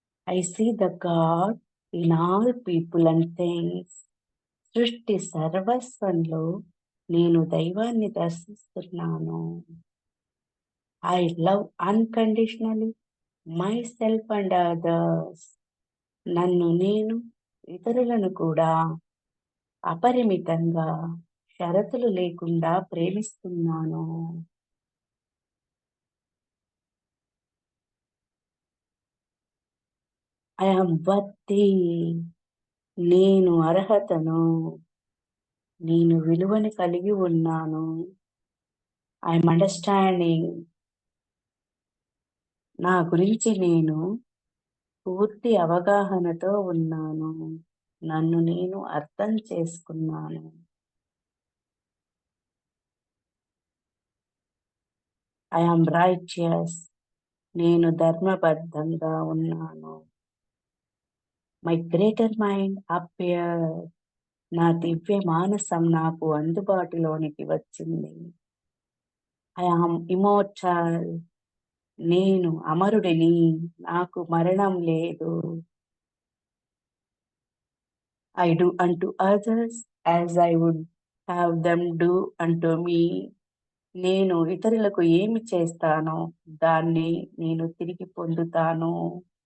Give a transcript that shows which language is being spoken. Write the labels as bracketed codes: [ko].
[en] I see the God in all people and things. [te] సృష్టి సర్వస్వంలో నేను దైవాన్ని దర్శిస్తున్నాను. [en] I love unconditionally myself and others. [te] నన్ను నేను ఇతరులను కూడా అపరిమితంగా షరతులు లేకుండా ప్రేమిస్తున్నాను. [en] I am worthy. [te] నేను అర్హతను. నేను విలువను కలిగి ఉన్నాను. [en] I am understanding. [te] నా గురించి నేను పూర్తి అవగాహనతో ఉన్నాను. నన్ను నేను అర్థం చేసుకున్నాను. [en] I am righteous. [te] నేను ధర్మబద్ధంగా ఉన్నాను. [en] My greater mind appeared. [te] నా దివ్య మానసం నాకు అందుబాటులోనికి వచ్చింది. [en] I am immortal. [te] నేను అమరుడిని, నాకు మరణం లేదు. [en] I do unto others as I would have them do unto me. [te] నేను ఇతరులకు ఏమి చేస్తానో దాన్ని నేను తిరిగి పొందుతాను.